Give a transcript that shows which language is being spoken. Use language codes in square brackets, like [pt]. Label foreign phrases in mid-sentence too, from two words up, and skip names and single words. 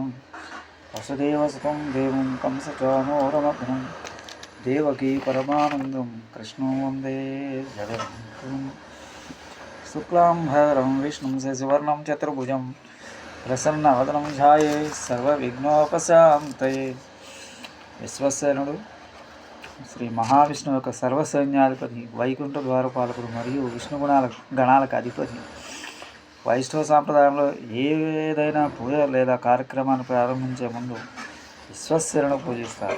[sa] वसुदेवसुतं देवं कंसचानूरमर्दनं देवकी परमानन्दं कृष्णं वन्दे जगद्गुरुं। शुक्लाम्बरधरं विष्णुं शशिवर्णं चतुर्भुजं प्रसन्नवदनं ध्यायेत् सर्वविघ्नोपशान्तये। [te] విశ్వసేనుడు శ్రీ మహావిష్ణువు యొక్క సర్వసైన్యాధిపతి, వైకుంఠ ద్వారపాలకుడు మరియు విష్ణు గణాలకు అధిపతి. వైష్ణవ సాంప్రదాయంలో ఏదైనా పూజ లేదా కార్యక్రమాన్ని ప్రారంభించే ముందు విశ్వసేనుడు పూజిస్తారు.